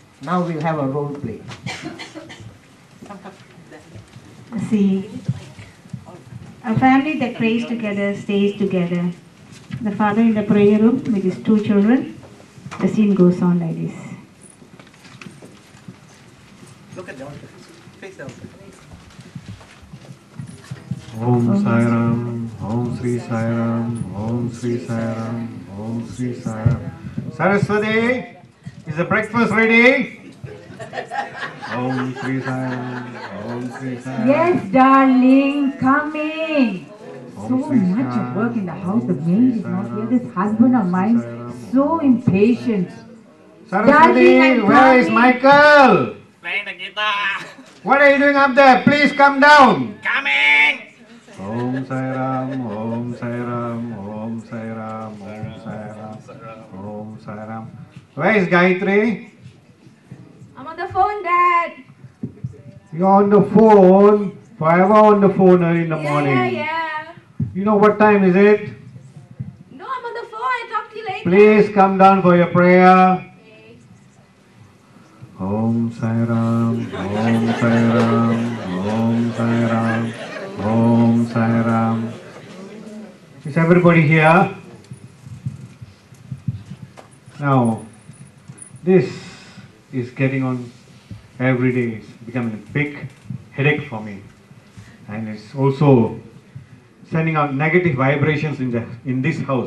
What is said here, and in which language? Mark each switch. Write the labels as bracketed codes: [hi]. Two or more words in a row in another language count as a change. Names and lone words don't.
[en] Now we'll have a role play. See, a family that prays together stays together. The father in the prayer room with his two children. The scene goes on like this. Look at the altar. Face the altar. [sa] Om Sai Ram, Om Sri Sai Ram, Om Sri Sai Ram, Om Sri Sai Ram. [en] Saraswati, is the breakfast ready? [sa] Om Sri Sai Ram, Om Sri Sai Ram. [en] Yes, darling, come in. So [sa] Om Sri [en] much Sai of work in the Ram, house. The Om maid Sri is Sai not here. Ram, This husband of [sa] Om Sri [en] mine, [sa] Sai Ram, [en] so impatient. Saraswati, I'm where is coming. Michael? Playing the guitar. What are you doing up there? Please come down. Coming. [sa] Om Sai Ram, Om Sai Ram, Om Sai Ram, Om Sai Ram, Om Sai Ram. [en] Where is Gayatri? I'm on the phone, Dad. You're on the phone, forever on the phone early in the morning. Yeah. You know what time is it? No, I'm on the phone. I'll talk to you later. Please come down for your prayer. [sa] Om Sai Ram, Om Sai Ram, Om Sai Ram, Om Sai Ram. [en] Is everybody here? Now, this is getting on every day. It's becoming a big headache for me. And it's also sending out negative vibrations in this house.